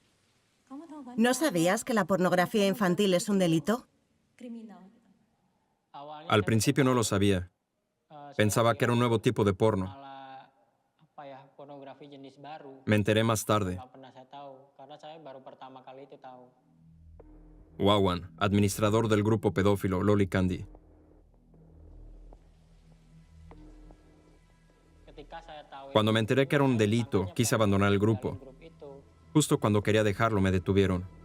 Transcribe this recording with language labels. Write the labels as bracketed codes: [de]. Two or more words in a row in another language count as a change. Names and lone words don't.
[es] ¿No sabías que la pornografía infantil es un delito? Al principio no lo sabía. Pensaba que era un nuevo tipo de porno. [id] malah apa ya, pornografi jenis baru. [es] Me enteré más tarde. [id] Nggak pernah saya tahu karena saya baru pertama kali itu tahu. [es] Wawan, administrador del grupo pedófilo Loli Candy. [id] Ketika saya tahu [es] Cuando me enteré que era un delito, quise abandonar el grupo. [id] grup itu, [es] Justo cuando quería dejarlo, me detuvieron.